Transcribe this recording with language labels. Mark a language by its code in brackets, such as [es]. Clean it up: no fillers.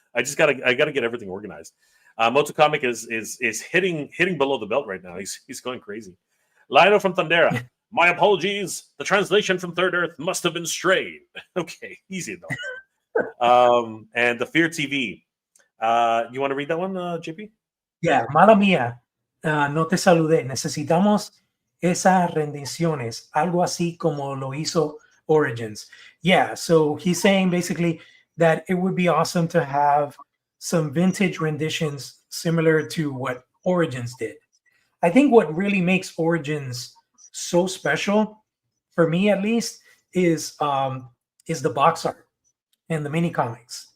[en] I gotta get everything organized. MOTU Comic is hitting below the belt right now. He's going crazy. Lion-O from Thundera. My apologies. The translation from Third Earth must have been strayed. Okay, easy though. And the Fear TV. You want to read that one, JP? [es] Yeah, mala mía. No te saludé. Necesitamos esas rendiciones. Algo así como lo hizo Origins. [en] Yeah, so he's saying basically that it would be awesome to have some vintage renditions similar to what Origins did. I think what really makes Origins so special, for me at least, is the box art and the mini comics.